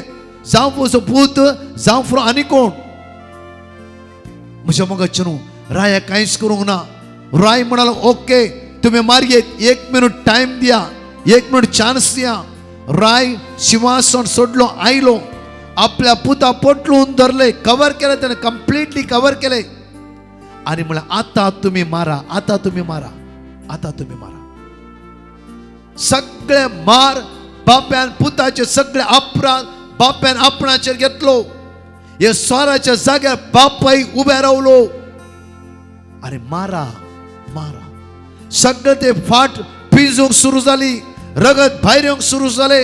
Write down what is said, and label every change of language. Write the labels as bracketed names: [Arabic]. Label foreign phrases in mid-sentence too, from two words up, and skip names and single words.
[Konkani] जावं म्हजो पूत जावं आनी कोण म्हज्या मोगाचे न्हू. राया कांयच करूंक ना. राय म्हणालो ओके तुम्ही मारयेत, 1 [English] minute time [Konkani] दिया, 1 मिनिट चान्स दिया. राय सिंहासन सोडलो, आयलो, आपल्या पुता पोटलून धरले, [Marathi] कव्हर केले, त्याने कम्प्लिटली कव्हर केले आणि म्हणलं आता तुम्ही मारा, आता तुम्ही मारा, आता तुम्ही मारा. [Konkani] सगळे मार बाप्यान पुताचे सगळे अपराध बाप्यान आपणाचेर घेतलो. हे स्वराच्या जाग्यार बापाय उभे रावलो आणि मारा मारा. सगळे ते फाट पिंजूंक सुरू जाली, रगत भायर येवंक सुरू जाले.